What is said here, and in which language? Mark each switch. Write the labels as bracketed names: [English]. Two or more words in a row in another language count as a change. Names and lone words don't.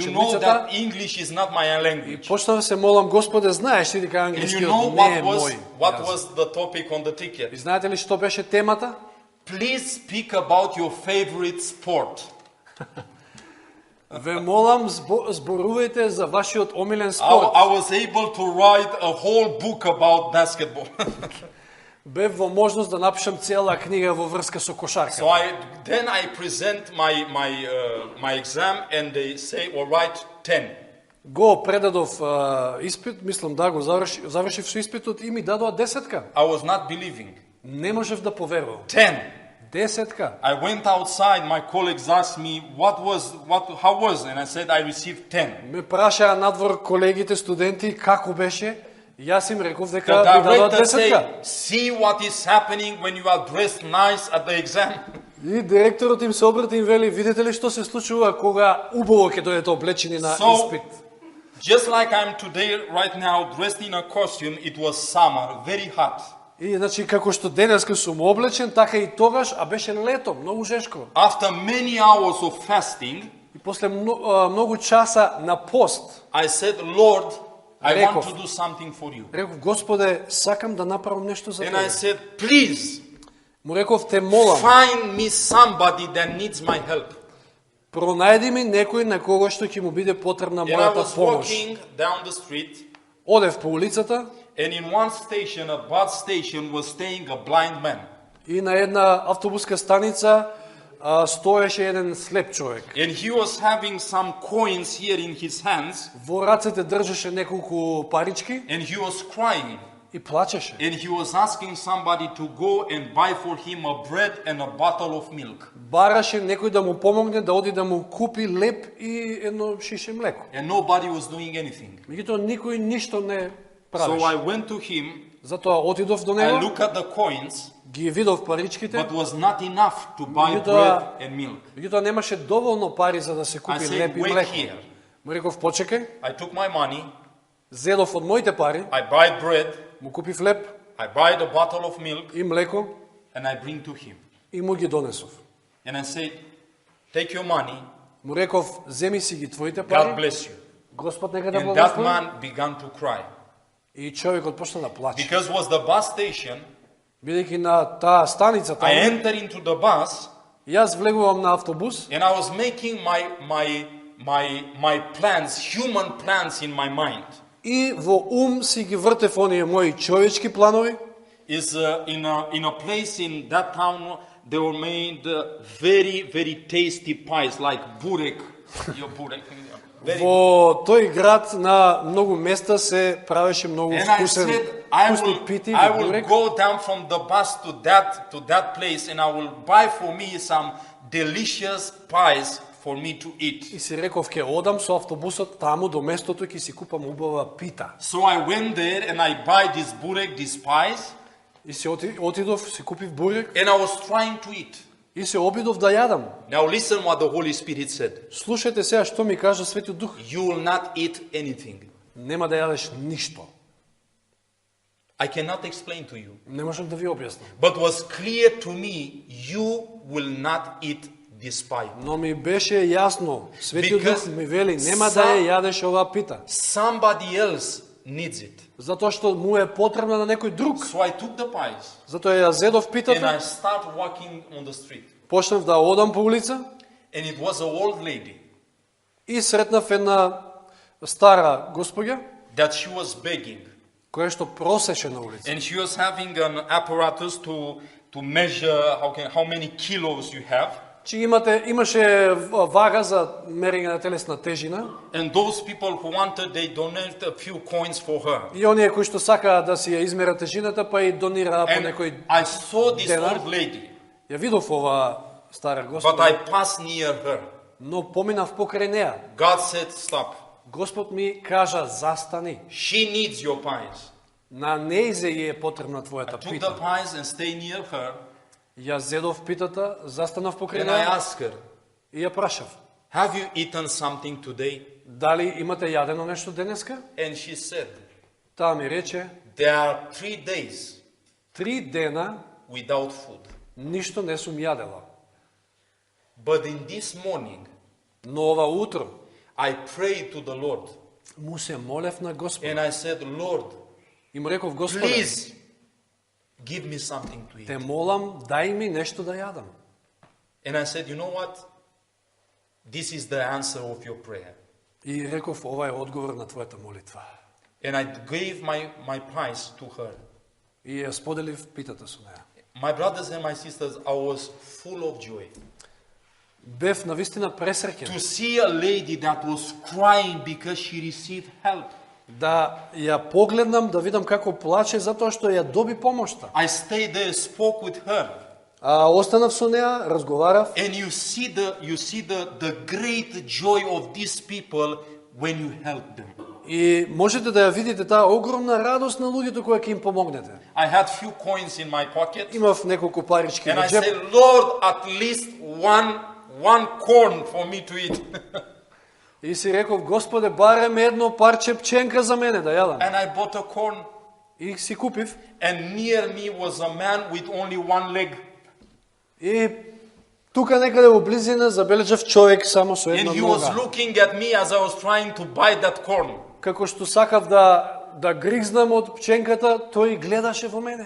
[English] You know [Macedonian] учебницата. [English] that English is not my [Macedonian] И [English] language. [Macedonian] почнав се молам, Господе, знаеш ли дека [English] And you [Macedonian] англискиот [English] know [Macedonian] не е мој? [English] what was the topic on the [Macedonian] И [English] ticket? [Macedonian] знаете ли што беше темата? [English] Please speak about your favorite sport. [Macedonian] Ве молам, зборувајте за вашиот омилен [English] I [Macedonian] спорт. [English] was able to write a whole book about basketball. [Macedonian] Бев во можност да напишам цела книга во врска со кошарка. [English] So then I present my exam and they say, well, write 10. [Macedonian] Го предадов испит, мислам да го завршив со испитот и ми дадоа 10-ка. [English] I was not believing. [Macedonian] Не можев да поверувам. 10. 10-ка. [English] I went outside, my colleagues asked me, how was it? And I said, I received 10. [Macedonian] Ме прашаа надвор колегите студенти како беше. Јас им реков дека [English] The [Macedonian] ми дадоа [English] director [Macedonian] 10-ка. [English] said, see what is happening when you are dressed nice at the exam. [Macedonian] И директорот им се обрати и вели, видите ли што се случува кога убаво ќе дојдете облечени на [English] So, [Macedonian] испит. [English] just like I'm today, right now, dressed in a costume, it was summer, very hot. [Macedonian] И значи како што денеска сум облечен, така и тогаш, а беше лето, многу жешко. [English] After many hours of fasting, [Macedonian] И после многу часа на пост, [English] I said, Lord, I want [Macedonian] Реков. [English] to do something for you. [Macedonian] реков, Господе, сакам да направам нешто за [English] And I [Macedonian] тебе. [English] said, please, [Macedonian] Му реков, те молам, [English] find me somebody that needs my help. [Macedonian] пронајди ми некој на кого што ќе му биде потребна [English] And I [Macedonian] мојата [English] was [Macedonian] помош. [English] walking down the street, [Macedonian] Одев по улицата [English] and in one station, a bus station, was staying a blind man. [Macedonian] и на една автобуска станица стоеше еден слеп човек. [English] And he was having some coins here in his hands, [Macedonian] Во рацете држеше неколку парички [English] and he was crying. [Macedonian] и плачеше. [English] And he was asking somebody to go and buy for him a bread and a bottle of milk. [Macedonian] Бараше некој да му помогне да оди да му купи леп и едно шише млеко. [English] And nobody was doing anything. [Macedonian] Меѓутоа никој ништо не [English] So I [Macedonian] правеше. [English] went to him, [Macedonian] Затоа отидов до [English] I [Macedonian] него, [English] looked at the coins, [Macedonian] ги видов паричките, [English] but was not enough to buy You bread do- and milk. [Macedonian] меѓутоа немаше доволно пари за да се [English] I [Macedonian] купи [English] said, [Macedonian] леп и [English] wait [Macedonian] млеко. [English] here. [Macedonian] Му реков, почекај, [English] I took my money, [Macedonian] зедов од моите пари, [English] I buy bread, [Macedonian] му купив леп [English] I buy the bottle of milk, [Macedonian] и млеко [English] and I bring to him. [Macedonian] и му ги донесов. [English] And I said, take your money, [Macedonian] Му реков, земи си ги твоите [English] God [Macedonian] пари, [English] bless you. [Macedonian] Господ нека да [English] And that [Macedonian] благослови. [English] man began to cry. [Macedonian] И човекот почна да плаче. [English] Because was the bus station, [Macedonian] Бидејќи на таа станица [English] I [Macedonian] таму, [English] enter into the bus, [Macedonian] јас влегувам на автобус [English] and I was making my plans, human plans in my mind. [Macedonian] и во ум си ги вртев оние мои човечки планови. [English] Is in a place in that town they were made very tasty pies like burek. Your burek. Very [Macedonian] Во тој град на многу места се правеше многу [English] And I [Macedonian] вкусни [English] said, [Macedonian] пити [English] I [Macedonian] во [English] will [Macedonian] бурек. [English] go down from the bus to that place and I will buy for me some delicious pies for me to eat. [Macedonian] И си реков, ке одам со автобусот таму до местото и ќе си купам убава пита. [English] So I went there and I buy this burek, these pies, [Macedonian] И се отидов, си купив бурек [English] and I was trying to eat. [Macedonian] и се обидов да јадам. [English] Now listen what the Holy Spirit said. [Macedonian] Слушајте сега што ми кажа Светиот Дух. [English] You will not eat anything. [Macedonian] Нема да јадеш ништо. [English] I cannot explain to you. [Macedonian] Не можам да ви објаснам. [English] But was clear to me, you will not eat this pie. [Macedonian] Но ми беше јасно, Светиот [English] Because [Macedonian] Дух ми вели, нема да ја јадеш оваа пита. [English] Somebody else needs it. [Macedonian] Затоа што му е потребна на некој друг. [English] So I took the pies [Macedonian] Затоа ја зедов [English] and I [Macedonian] питата, [English] start walking on the street. [Macedonian] почнав да одам по улица [English] And it was an old lady [Macedonian] и сретнав една стара господја [English] that she was begging. [Macedonian] која што просеше на улица. [English] And she was having an apparatus to measure how many kilos you have. [Macedonian] Че имаше вага за мерење на телесна тежина [English] And those people who wanted, they donated a few coins for her. [Macedonian] и оние кои што сакаа да си ја измерат тежината, па и донираа по [English] And [Macedonian] некој [English] I saw this Dinner. old lady, [Macedonian] Ја видов ова стара [English] but [Macedonian] господа, [English] I passed near her. [Macedonian] но поминав покрај неа. [English] God said, stop. [Macedonian] Господ ми кажа, застани. [English] She needs your pies. [Macedonian] На нејзе ја е потребна [English] I [Macedonian] твојата [English] took the [Macedonian] пита. [English] pies and stayed near her, [Macedonian] Ја зедов питата, застанав покрај [English] and I [Macedonian] неја [English] asked her, [Macedonian] и ја прашав. [English] have you eaten something today? [Macedonian] Дали имате јадено нешто денеска? [English] And she said, [Macedonian] Таа ми рече, [English] there are 3 days [Macedonian] 3 дена [English] without food. [Macedonian] ништо не сум јадела. [English] But in this morning, [Macedonian] Но ова утро [English] I prayed to the Lord, [Macedonian] му се молев на Господ. [English] and I said, Lord, [Macedonian] И му реков, Господе, [English] please give me something to [Macedonian] те [English] eat. [Macedonian] молам, дај ми нешто да јадам. [English] And I said, you know what? This is the answer of your prayer. [Macedonian] И реков, ова е одговор на твојата молитва. [English] And I gave my pies to her. [Macedonian] И ја споделив питата со неја. [English] My brothers and my sisters, I was full of joy. [Macedonian] Бев навистина пресреќен [English] To see a lady that was crying because she received help. [Macedonian] да ја погледнам, да видам како плаче затоа што ја доби помошта. [English] I stayed there, spoke with her. [Macedonian] А останав со неја, разговарав [English] And you see the great joy of these people when you help them. [Macedonian] и можете да ја видите таа огромна радост на луѓето кои ќе им помогнете. [English] I had few coins in my pocket, [Macedonian] Имав неколку парички [English] and [Macedonian] во [English] I [Macedonian] джеп [English] said, Lord, at least one corn for me to eat. [Macedonian] и си реков, Господе, барем едно парче пченка за мене да јадам. [English] And I bought a corn, [Macedonian] И си купив. [English] and near me was a man with only one leg. [Macedonian] И тука некаде во близина забележав човек само со [English] And [Macedonian] една [English] he was [Macedonian] нога. [English] looking at me as I was trying to buy that corn. [Macedonian] Како што сакав да григзнам од пченката, тој гледаше во мене.